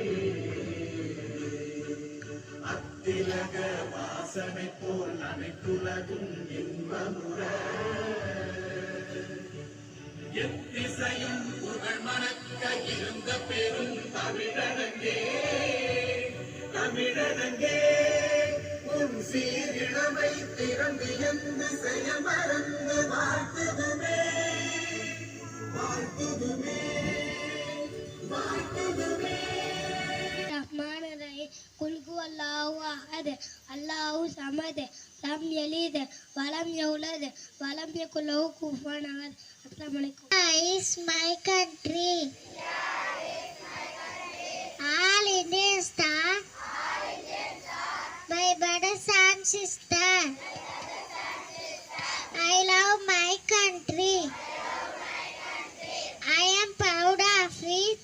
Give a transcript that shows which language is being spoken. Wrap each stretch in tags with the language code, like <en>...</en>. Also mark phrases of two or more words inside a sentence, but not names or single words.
<ta>அத்திலக வாசனை போல் அனைத்துலகும் இன்பமுற எத்திசையும் புகழ் மணக்க இருந்த பெரும் தமிழனங்கே தமிழனங்கே உன் சீரிழமை திறந்து எந்த செய்ய மறந்து வாழ்த்துதுமே வாழ்த்துதுமே வாழ்த்துதுமே</ta> <ar>الرحمن الرحيم قل هو الله أحد الله الصمد لم يلد ولم يولد ولم يكن له كفوا أحد. السلام عليكم.</ar> <en>Is my country. All Indians are my brothers and sisters. I love my country. I am proud of it.</en>